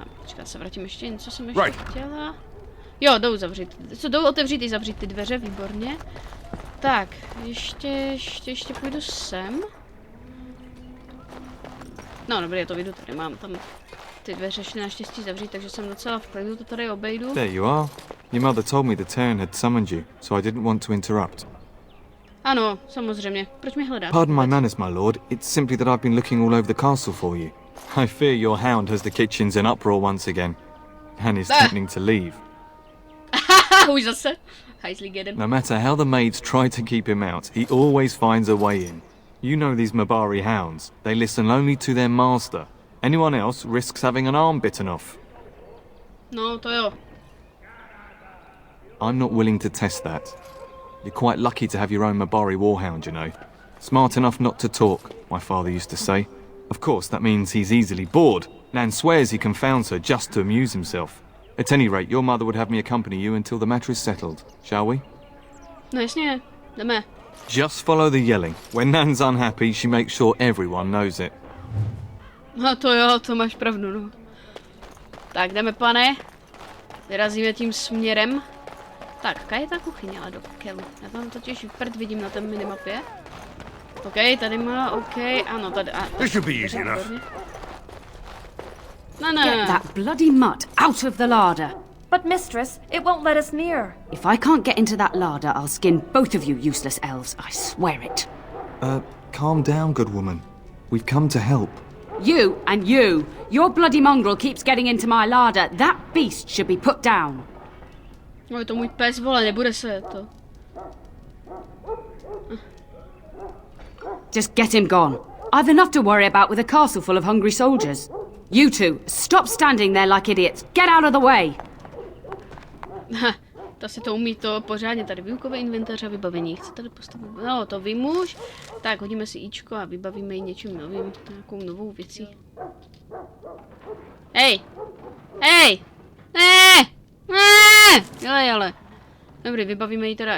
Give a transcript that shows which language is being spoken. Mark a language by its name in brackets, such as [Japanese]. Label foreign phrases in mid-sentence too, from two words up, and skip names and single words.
[Czech] Počkej, se vrátím ještě, něco jsem ještě chtěla. Jo, jdou zavřít, jdou otevřít i zavřít ty dveře, výborně. Tak, ještě půjdu sem. No, dobrý, já to vyjdu tady, mám tam ty dveře šly naštěstí zavřít, takže jsem docela v klidu, to tady obejdu. [English] There you are. Your mother told me the Tyrn had summoned you, so I didn't want to interrupt. [Czech] Ano, samozřejmě. Proč mě hledáte? [English] Pardon my manners, my lord. It's simply that I've been looking all over the castle for you. I fear your hound has the kitchens in uproar once again, and is threatening to leave. [Czech] Už zase. Hajzlí [English] get him. No matter how the maids try to keep him out, he always finds a way in. You know these Mabari hounds. They listen only to their master. Anyone else risks having an arm bitten off. [Czech] No, to jo. [English] I'm not willing to test that. You're quite lucky to have your own Mabari warhound, you know. Smart enough not to talk, my father used to say. Of course, that means he's easily bored. Nan swears he confounds her just to amuse himself. At any rate, your mother would have me accompany you until the matter is settled, shall we? [Czech] No jasně, jdeme. [English] Just follow the yelling. When Nan's unhappy, she makes sure everyone knows it. [Czech] No to jo, to máš pravdu, no. Tak, jdeme, pane. Vyrazíme tím směrem. Tak, jaká je ta kuchyně, ale do kelu. Já tam totiž prd vidím na té minimapě. OK, tady má, OK, ano, tady. [English] This should be easy enough. [Czech] No. [English] Get that bloody mutt out of the larder. But mistress, it won't let us near. If I can't get into that larder, I'll skin both of you useless elves, I swear it. Calm down, good woman. We've come to help. You and you. Your bloody mongrel keeps getting into my larder. That beast should be put down. [Czech] No, je to můj pes, vole, nebude se to. [English] Just get him gone. I've enough to worry about with a castle full of hungry soldiers. You two, stop standing there like idiots. Get out of the way. [Czech] Ta si to umí to pořádně. Tady výukové inventáře a vybavení. Chce tady postavit? No, to vím už. Tak, hodíme si ičko a vybavíme ji něčím novým. Nějakou novou věcí. Hej! Hej! Ne! Ne! Ale. Dobrý, vybavíme ji teda.